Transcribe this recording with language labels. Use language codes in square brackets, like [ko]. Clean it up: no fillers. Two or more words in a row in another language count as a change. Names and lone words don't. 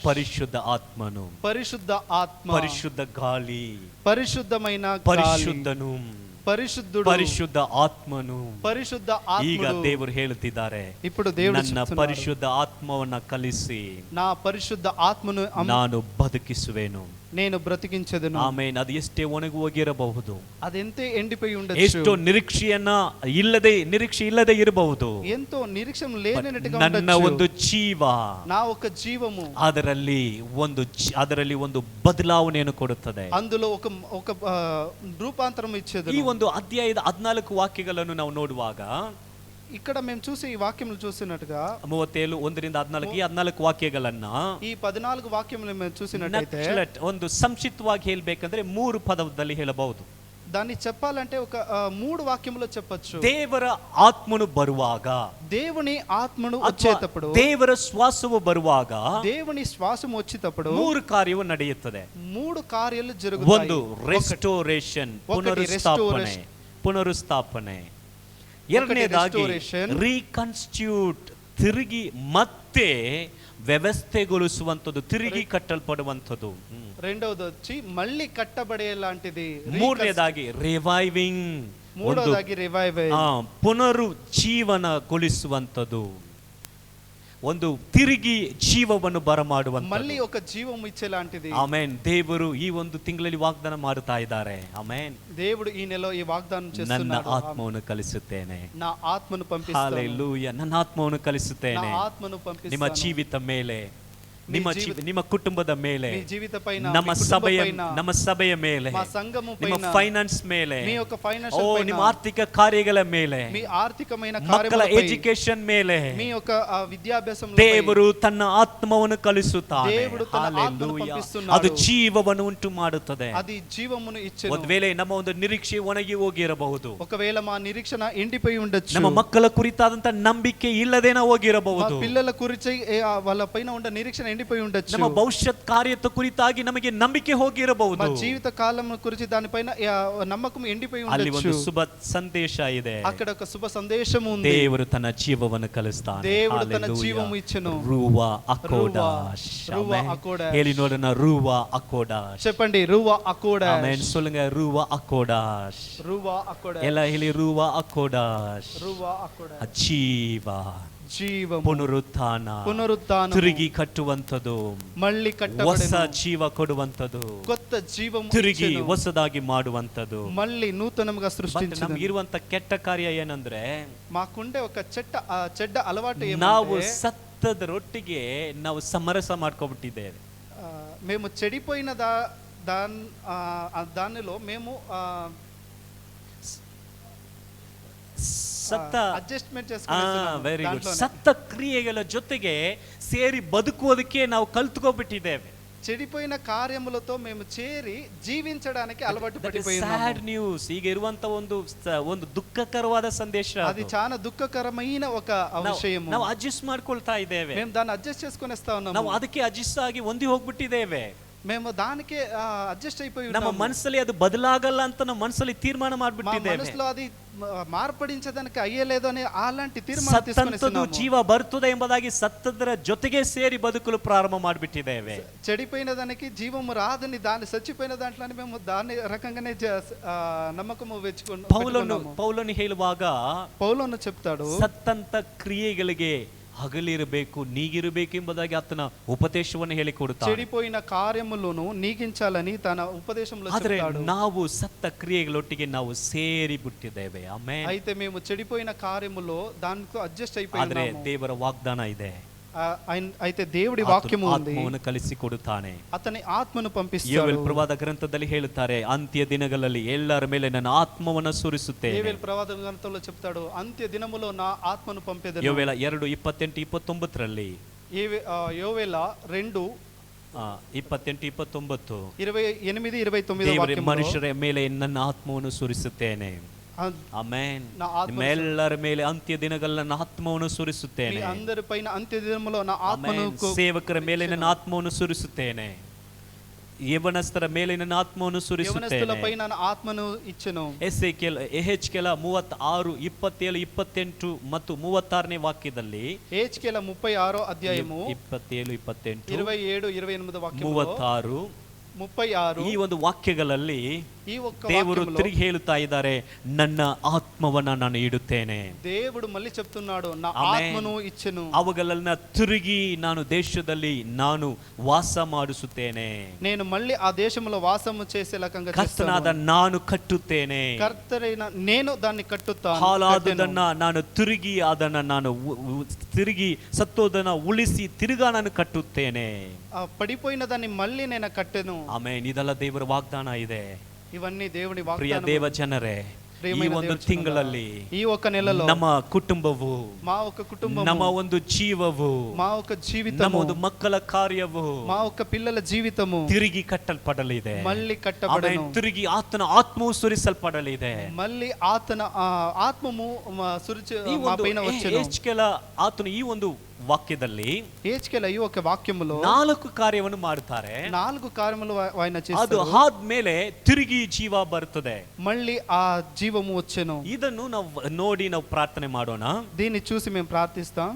[kn] ಪರಿಶುದ್ಧ ಆತ್ಮನು, [te] పరిశుద్ధ ఆత్మ, [kn] ಪರಿಶುದ್ಧ ಗಾಳಿ, [te] పరిశుద్ధమైన [kn] ಪರಿಶುದ್ಧನು, [te] పరిశుద్ధుడు, [kn] ಪರಿಶುದ್ಧ ಆತ್ಮನು. [te] పరిశుద్ధ [kn] ಈಗ [te] ఆత్ముడు. [kn] ದೇವರು ಹೇಳುತ್ತಿದ್ದಾರೆ, [te] ఇప్పుడు దేవుడు [kn] ನನ್ನ [te] చెప్తున్నాడు, [kn] ಪರಿಶುದ್ಧ ಆತ್ಮವನ್ನ ಕಲಿಸಿ [te] నా పరిశుద్ధ ఆత్మను [kn] ನಾನು ಬದುಕಿಸುವೆನು. [te] నేను బ్రతికించెదను. [kn] ಆಮೇನ್. ಅದು ಎಷ್ಟೇ ಒಣಗಿ ಹೋಗಿರಬಹುದು, [te] అదెంతే ఎండిపోయి [kn] ಎಷ್ಟೋ [te] ఉండొచ్చు, [kn] ನಿರೀಕ್ಷೆ ಇಲ್ಲದೆ ಇರಬಹುದು. [te] ఎంతో నిరీక్షణ లేనట్టుగా [kn] ನನ್ನ [te] ఉండొచ్చు. [kn] ಒಂದು ಜೀವ, [te] నా ఒక జీవము [kn] ಅದರಲ್ಲಿ ಒಂದು ಬದಲಾವಣೆಯನ್ನು ಕೊಡುತ್ತದೆ. [te] అందులో ఒక రూపాంతరం ఇచ్చేది. [kn] ಈ ಒಂದು ಅಧ್ಯಾಯದ 14 ವಾಕ್ಯಗಳನ್ನು ನಾವು ನೋಡುವಾಗ, [te] ఇక్కడ మేము చూసే ఈ వాక్యములు చూసినట్టుగా [kn] 37 1ರಿಂದ 14 ವಾಕ್ಯಗಳನ್ನ [te] ఈ 14 వాక్యములు మేము చూసినట్టయితే [kn] ಒಂದು ಸಂಕ್ಷಿಪ್ತವಾಗಿ ಹೇಳಬೇಕಂದ್ರೆ 3 ಪದದಲ್ಲಿ ಹೇಳಬಹುದು. [te] దాన్ని చెప్పాలంటే ఒక 3 వాక్యములో చెప్పొచ్చు. [kn] ದೇವರ ಆತ್ಮನು ಬರುವಾಗ, [te] దేవుని ఆత్మను వచ్చేటప్పుడు, [kn] ದೇವರ ಶ್ವಾಸವು ಬರುವಾಗ [te] దేవుని శ్వాసము వచ్చేటప్పుడు [kn] 3 ಕಾರ್ಯವು ನಡೆಯುತ್ತದೆ. [te] 3 కార్యాలు జరుగుతాయి. [kn] ಒಂದು ರೆಸ್ಟೋರೇಷನ್, ಪುನರುಸ್ಥಾಪನೆ. ಎರಡನೇದಾಗಿ ರೀಕನ್ಸ್ಟಿಟ್ಯೂಟ್, ತಿರುಗಿ ಮತ್ತೆ ವ್ಯವಸ್ಥೆಗೊಳಿಸುವಂಥದ್ದು, ತಿರುಗಿ ಕಟ್ಟಲ್ಪಡುವಂಥದ್ದು. [te] రెండవది వచ్చి మళ్ళీ కట్టబడేలాంటిది. [kn] ಮೂರನೇದಾಗಿ ರಿವೈವಿಂಗ್, [te] మూడవదాಗಿ రివైవల్, [kn] ಪುನರುಜ್ಜೀವನಗೊಳಿಸುವಂಥದ್ದು, ಒಂದು ತಿರುಗಿ ಜೀವವನ್ನು ಬರಮಾಡುವಂಥದ್ದು, [te] మళ్ళీ ఒక జీవం ఇచ్చేలాంటిది. [kn] ಆಮೆನ್. ದೇವರು ಈ ಒಂದು ತಿಂಗಳಲ್ಲಿ ವಾಗ್ದಾನ ಮಾಡುತ್ತಾ ಇದ್ದಾರೆ. ಆಮೆನ್. [te] దేవుడు ఈ నెలలో ఈ వాగ్దానం [kn] ನನ್ನ [te] చేస్తున్నాడు. [kn] ಆತ್ಮವನ್ನು ಕಲಿಸುತ್ತೇನೆ. [te] నా ఆత్మను పంపిస్తాను. [kn] ಹಲ್ಲೆಲೂಯಾ. ನನ್ನ ಆತ್ಮವನ್ನು ಕಲಿಸುತ್ತೇನೆ. [te] నా ఆత్మను పంపిస్తాను. [kn] ನಿಮ್ಮ ಜೀವಿತ ಮೇಲೆ, ನಿಮ್ಮ ಕುಟುಂಬದ ಮೇಲೆ, [te] మీ జీవిత పైన, [kn] ನಮ್ಮ ಸಭೆಯ ಮೇಲೆ, [te] మా సంఘము [kn] ನಿಮ್ಮ [te] పైన, [kn] ಫೈನಾನ್ಸ್ ಮೇಲೆ, [te] మీ యొక్క ఫైనాన్షియల్ పైన, [kn] ನಿಮ್ಮ ಆರ್ಥಿಕ ಕಾರ್ಯಗಳ ಮೇಲೆ, [te] మీ ఆర్థికమైన [kn] ಮಕ್ಕಳ [te] కార్యములపై, [kn] ಎಜುಕೇಶನ್ ಮೇಲೆ [te] మీ యొక్క విద్యాభ్యాసం, [kn] ದೇವರು ತನ್ನ ಆತ್ಮವನ್ನು ಕಲಿಸುತ್ತಾನೆ. [te] దేవుడు తన ఆత్మను [kn] ಹಲ್ಲೆಲೂಯಾ. [te] పంపిస్తున్నాడు. [kn] ಅದು ಜೀವವನ್ನು ಉಂಟು ಮಾಡುತ್ತದೆ. [te] అది జీవమును ఇచ్చెను. [kn] ಒಂದು ವೇಳೆ ನಮ್ಮ ಒಂದು ನಿರೀಕ್ಷೆ ಒಣಗಿ ಹೋಗಿರಬಹುದು, [te] ఒకవేళ మా నిరీక్షణ ఎండిపోయి ఉండొచ్చు, [kn] ನಮ್ಮ ಮಕ್ಕಳ ಕುರಿತಾದಂತ ನಂಬಿಕೆ ಇಲ್ಲದೇನ ಹೋಗಿರಬಹುದು, [te] పిల్లల గురించి వాళ్ళ పైన ఉన్న నిరీక్షణ ఎండిపోయి ఉండొచ్చు. [kn] ನಮ್ಮ ಭವಿಷ್ಯತ್ ಕಾರ್ಯದ ಕುರಿತಾಗಿ ನಮಗೆ ನಂಬಿಕೆ ಹೋಗಿರಬಹುದು. [te] మా జీవిత కాలం గురించి దానిపైన నమ్మకం ఎండిపోయి [kn] ಅಲ್ಲಿ [te] ఉండొచ్చు. [kn] ಒಂದು ಶುಭ ಸಂದೇಶ ಇದೆ. [te] అక్కడ ఒక శుభ సందేశం ఉంది. [kn] ದೇವರು ತನ್ನ ಜೀವವನ್ನು ಕಲಿಸ್ತಾನೆ. [te] దేవుడు తన జీవము ఇచ్చెను. [he] רוח הקודש. רוח הקודש. [kn] ಹೇಳಿ ನೋಡೋಣ, [he] רוח הקודש. [te] చెప్పండి, [he] רוח הקודש. ಆಮೆನ್. சொல்லுங்க, רוח הקודש. רוח הקודש. [kn] ಎಲ್ಲ ಹೇಳಿ, [he] רוח הקודש. רוח הקודש. [kn] ಜೀವ, [te] జీవం, [kn] ಪುನರುತ್ಥಾನ, [te] పునరుత్థానం, [kn] ತಿರುಗಿ ಕಟ್ಟುವಂಥದ್ದು, [te] మళ్ళీ [kn] ಹೊಸ [te] కట్టబడెను, [kn] ಜೀವ ಕೊಡುವಂಥದ್ದು, [te] కొత్త జీవం [kn] ತಿರುಗಿ [te] ఇచ్చెను, [kn] ಹೊಸದಾಗಿ ಮಾಡುವಂಥದ್ದು. [te] మళ్ళీ నూతనంగా [kn] ಮತ್ತೆ [te] సృష్టించెను. [kn] ನಮ್ಗೆ ಇರುವಂತ ಕೆಟ್ಟ ಕಾರ್ಯ ಏನಂದ್ರೆ, [te] మాకుండే ఒక చెడ్డ అలవాటు [kn] ನಾವು [te] ఏమంటే [kn] ಸತ್ತದರೊಟ್ಟಿಗೆ ನಾವು ಸಮರಸ ಮಾಡ್ಕೊಬಿಟ್ಟಿದ್ದೇವೆ. [te] మేము చెడిపోయిన దానిలో మేము [kn] ಸತ್ತ [te] అడ్జస్ట్మెంట్ [en] very good. [kn] ಸತ್ತ ಕ್ರಿಯೆಗಳ ಜೊತೆಗೆ ಸೇರಿ ಬದುಕುವುದಕ್ಕೆ ನಾವು ಕಲ್ತ್ಕೊಬಿಟ್ಟಿದ್ದೇವೆ. [te] చెడిపోయిన కార్యములతో మేము చేరి జీవించడానికి అలవాటు [kn] ಸ್ಯಾಡ್ [te] పడిపోయాము. [kn] ನ್ಯೂಸ್. ಈಗ ಇರುವಂತ ಒಂದು ದುಃಖಕರವಾದ ಸಂದೇಶ. [te] అది చాలా దుఃఖకరమైన ఒక విషయము. [kn] ನಾವು ಅಡ್ಜಸ್ಟ್ ಮಾಡ್ಕೊಳ್ತಾ ಇದ್ದೇವೆ. [te] మేము దాన్ని అడ్జస్ట్ చేసుకునేస్తా ఉన్నాము. [kn] ನಾವು ಅದಕ್ಕೆ ಅಡ್ಜಸ್ಟ್ ಆಗಿ ಹೊಂದಿ ಹೋಗ್ಬಿಟ್ಟಿದ್ದೇವೆ. [te] మేము దానికే అడ్జస్ట్ అయిపోయి [kn] ನಮ್ಮ ಮನಸ್ಸಲ್ಲಿ ಅದು ಬದಲಾಗಲ್ಲ ಅಂತ ನಮ್ಮ ಮನಸ್ಸಲ್ಲಿ ತೀರ್ಮಾನ ಮಾಡ್ಬಿಟ್ಟಿದ್ದೇವೆ. [te] మనసులో అది మార్పడించడానికి అయ్యలేదు అని అలాంటి తీర్మానం [kn] ಸತ್ತಂತದ್ದು [te] తీసుకునేస్తున్నాము. [kn] ಜೀವ ಬರ್ತದೆ ಎಂಬುದಾಗಿ ಸತ್ತದರ ಜೊತೆಗೆ ಸೇರಿ ಬದುಕಲು ಪ್ರಾರಂಭ ಮಾಡಿಬಿಟ್ಟಿದ್ದೇವೆ. [te] చెడిపోయిన దానికి జీవము రాదని దాన్ని చచ్చిపోయిన దాంట్లోనే మేము దాని రకంగానే నమ్మకము [kn] ಪೌಲನು ಹೇಳುವಾಗ [te] పౌలును చెప్తాడు, [kn] ಸತ್ತಂತ ಕ್ರಿಯೆಗಳಿಗೆ ಹಗಲಿರಬೇಕು, ನೀಗಿರಬೇಕು ಎಂಬುದಾಗಿ ಆತನ ಉಪದೇಶವನ್ನು ಹೇಳಿಕೊಡುತ್ತಾನೆ. [te] చెడిపోయిన కార్యములను నీగించాలని తన ఉపదేశంలో [kn] ಆದ್ರೆ [te] చెప్తాడు. [kn] ನಾವು ಸತ್ತ ಕ್ರಿಯೆಗಳೊಟ್ಟಿಗೆ ನಾವು ಸೇರಿ ಬಿಟ್ಟಿದ್ದೇವೆ. ಆಮೆನ್. [te] అయితే మేము చెడిపోయిన కార్యములో దానితో అడ్జస్ట్ [kn] ಆದ್ರೆ [te] అయిపోయినాము. [kn] ದೇವರ ವಾಗ್ದಾನ ಇದೆ. [te] అయితే దేవుడి వాక్యము ఉంది, [kn] ಆತ್ಮವನ್ನು ಕಲಿಸಿಕೊಡುತ್ತಾನೆ. [te] అతని ఆత్మను పంపిస్తాడు. [kn] ಯೋವೇಲ್ ಪ್ರವಾದ ಗ್ರಂಥದಲ್ಲಿ ಹೇಳುತ್ತಾರೆ, ಅಂತ್ಯ ದಿನಗಳಲ್ಲಿ ಎಲ್ಲರ ಮೇಲೆ ನನ್ನ ಆತ್ಮವನ್ನು ಸುರಿಸುತ್ತೇನೆ. ಯೋವೇಲ್ ಪ್ರವಾದ ಗ್ರಂಥದಲ್ಲಿ [te] చెప్తాడు, అంత్య దినములో నా ఆత్మను పంపెదను. [kn] ಯೋವೇಲ 2:28-29 ಯೋವೇಲ 2:28-29 28-29 ದೇವರೇ, [te] వాక్యములో [kn] ಮನುಷ್ಯರ ಮೇಲೆ ನನ್ನ ಆತ್ಮವನ್ನು ಸುರಿಸುತ್ತೇನೆ. ಆಮೆನ್. ನಿಮ್ಮೆಲ್ಲರ ಮೇಲೆ ಅಂತ್ಯ ದಿನಗಳ ನನ್ನ ಆತ್ಮವನ್ನು ಸುರಿಸುತ್ತೇನೆ. [te] అందరిపైన అంత్య దినములో నా ఆత్మను, [kn] ಸೇವಕರ ಮೇಲೆ ನನ್ನ ಆತ್ಮವನ್ನು ಸುರಿಸುತ್ತೇನೆ. ಯೌವನಸ್ಥರ ಮೇಲೆ ನನ್ನ ಆತ್ಮವನ್ನು ಸುರಿಸುತ್ತೇನೆ. [te] యవనస్తులపై నా ఆత్మను ఇచ్చెను. [kn] ಎಹೆಜ್ಕೇಲ 36:27-28 ಮತ್ತು 36ನೇ ವಾಕ್ಯದಲ್ಲಿ, [te] యెహెజ్కేల 36వ అధ్యాయము 27-28 27-28 వాక్యములో 36 36 [kn] ಈ ಒಂದು ವಾಕ್ಯಗಳಲ್ಲಿ [te] ఈ ఒక్క [kn] ದೇವರು [te] వాక్యములో [kn] ತಿರುಗಿ ಹೇಳುತ್ತಾ ಇದ್ದಾರೆ, ನನ್ನ ಆತ್ಮವನ್ನ ನಾನು ಇಡುತ್ತೇನೆ. [te] దేవుడు మళ్ళీ చెప్తున్నాడు, నా [kn] ಆಮೆನ್. [te] ఆత్మను ఇచ్చెను. [kn] ಅವುಗಳನ್ನ ತಿರುಗಿ ನಾನು ದೇಶದಲ್ಲಿ ನಾನು ವಾಸ ಮಾಡಿಸುತ್ತೇನೆ. [te] నేను మళ్ళీ ఆ దేశంలో వాసము చేసేలాగా [kn] ಕರ್ತನಾದ [te] చేస్తాను. [kn] ನಾನು ಕಟ್ಟುತ್ತೇನೆ. [te] కర్తరైన నేను దాన్ని కట్టుతాను. [kn] ಹಾಲಾದುದನ್ನ ನಾನು ತಿರುಗಿ ಅದನ್ನ ನಾನು ತಿರುಗಿ ಸತ್ತೋದನ್ನ ಉಳಿಸಿ ತಿರುಗಾ ನಾನು ಕಟ್ಟುತ್ತೇನೆ. [te] పడిపోయిన దాన్ని మళ్ళీ నేను కట్టెను. [kn] ಆಮೆನ್. ಇದೆಲ್ಲ ದೇವರ ವಾಗ್ದಾನ ಇದೆ. [te] ఇవన్నీ దేవుని [kn] ಪ್ರಿಯ [te] వాగ్దానం. [kn] ದೇವ ಜನರೇ, ಈ ಒಂದು ತಿಂಗಳಲ್ಲಿ [te] ఈ ఒక నెలలో [kn] ನಮ್ಮ ಕುಟುಂಬವು, [te] మా ఒక కుటుంబము, [kn] ನಮ್ಮ ಒಂದು ಜೀವವು, [te] మా ఒక [kn] ನಮ್ಮ [te] జీవితము, [kn] ಒಂದು ಮಕ್ಕಳ ಕಾರ್ಯವು [te] మా ఒక పిల్లల జీవితము [kn] ತಿರುಗಿ ಕಟ್ಟಲ್ಪಡಲಿದೆ. [te] మళ్ళీ కట్టబడెను. [kn] ಆಮೆನ್. ತಿರುಗಿ ಆತನ ಆತ್ಮವು ಸುರಿಸಲ್ಪಡಲಿದೆ. [te] మళ్ళీ ఆతన ఆత్మము సురిచి [kn] ಈ [te] మా [kn] ಒಂದು [te] పైన వచ్చెను. [kn] ಯೆಹೆಜ್ಕೇಲ ಆತನು ಈ ಒಂದು ವಾಕ್ಯದಲ್ಲಿ [te] యెహెజ్కేల ఈ ఒక వాక్యములో [kn] 4 ಕಾರ್ಯವನ್ನು ಮಾಡುತ್ತಾರೆ. [te] 4 ಕಾರ್యములు ఆయన [kn] ಅದು [te] చేస్తాడు. [kn] ಆದ್ಮೇಲೆ ತಿರುಗಿ ಜೀವ ಬರ್ತದೆ. [te] మళ్ళీ ఆ జీవము వచ్చెను. [kn] ಇದನ್ನು ನಾವು ನೋಡಿ ನಾವು ಪ್ರಾರ್ಥನೆ ಮಾಡೋಣ. [te] దీన్ని చూసి మేము ప్రార్థిస్తాం.